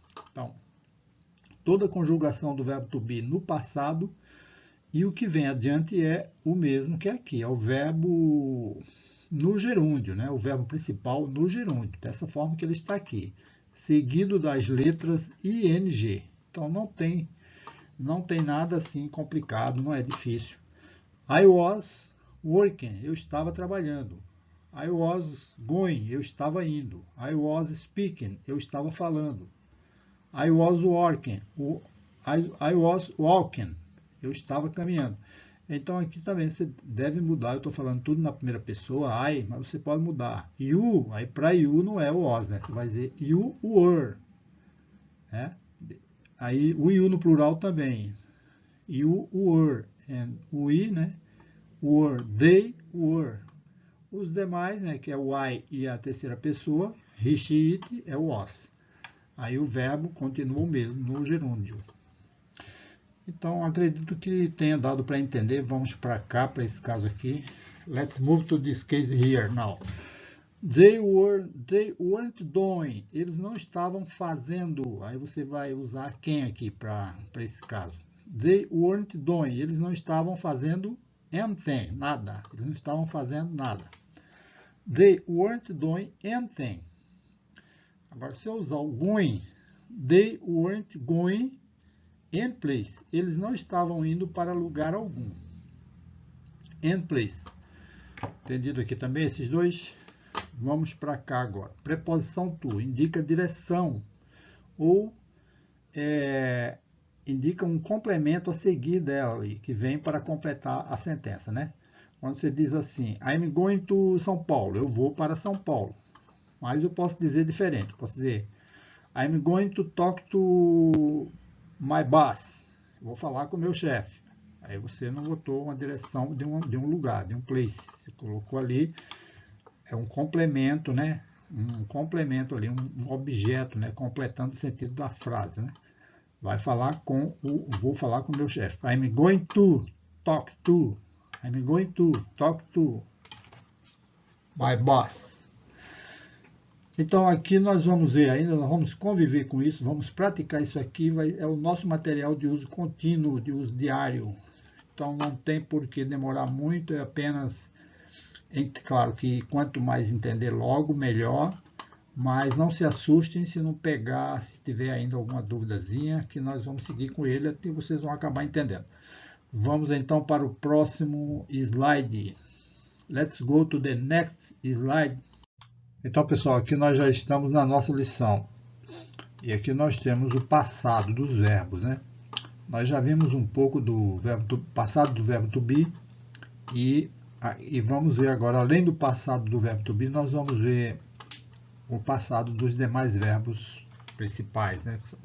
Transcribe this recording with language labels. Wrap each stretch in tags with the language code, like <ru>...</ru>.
<pt>Então, toda a conjugação do verbo to be no passado, e o que vem adiante é o mesmo que aqui. É o verbo no gerúndio, né? O verbo principal no gerúndio, dessa forma que ele está aqui, seguido das letras ing. Então não tem nada assim complicado, não é difícil.</pt> <en>I was working,</en> <pt>eu estava trabalhando.</pt> <en>I was going,</en> <pt>eu estava indo.</pt> <en>I was speaking,</en> <pt>eu estava falando.</pt> <en>I was working, I was walking,</en> <pt>eu estava caminhando. Então aqui também você deve mudar, eu estou falando tudo na primeira pessoa, I, mas você pode mudar. You, aí para you não é o was, né? Você vai dizer</pt> <en>you were.</en> <pt>Né? Aí o you no plural também.</pt> <en>You were, and we,</en> <pt>né?</pt> <en>Were, they were.</en> <pt>Os demais, né, que é o I e a terceira pessoa,</pt> <en>he, she, it,</en> <pt>é o was. Aí o verbo continua o mesmo no gerúndio. Então, acredito que tenha dado para entender. Vamos para cá, para esse caso aqui.</pt> <en>Let's move to this case here now. They weren't doing.</en> <pt>Eles não estavam fazendo. Aí você vai usar quem aqui para esse caso?</pt> <en>They weren't doing.</en> <pt>Eles não estavam fazendo</pt> <en>anything,</en> <pt>nada. Eles não estavam fazendo nada.</pt> <en>They weren't doing anything.</en> <pt>Agora, se eu usar o</pt> <en>going, they weren't going any place.</en> <pt>Eles não estavam indo para lugar algum.</pt> <en>Any place.</en> <pt>Entendido aqui também esses dois? Vamos para cá agora. Preposição to indica direção ou indica um complemento a seguir dela ali, que vem para completar a sentença, né? Quando você diz assim,</pt> <en>I'm going to São Paulo,</en> <pt>eu vou para São Paulo. Mas eu posso dizer diferente, posso dizer,</pt> <en>I'm going to talk to my boss,</en> <pt>vou falar com o meu chefe. Aí você não botou uma direção de um lugar, de um place. Você colocou ali, é um complemento, né? Um complemento ali, um objeto, né? Completando o sentido da frase, né? Vai falar com vou falar com o meu chefe.</pt> <en>I'm going to talk to. I'm going to talk to my boss.</en> <pt>Então aqui nós vamos ver ainda, nós vamos conviver com isso, vamos praticar isso aqui, é o nosso material de uso contínuo, de uso diário. Então não tem por que demorar muito, é apenas, claro que quanto mais entender logo, melhor, mas não se assustem se não pegar, se tiver ainda alguma duvidazinha, que nós vamos seguir com ele até vocês vão acabar entendendo. Vamos então para o próximo slide.</pt> <en>Let's go to the next slide.</en> <pt>Então, pessoal, aqui nós já estamos na nossa lição. E aqui nós temos o passado dos verbos, né? Nós já vimos um pouco do passado do verbo to be e vamos ver agora, além do passado do verbo to be, nós vamos ver o passado dos demais verbos principais, né?</pt>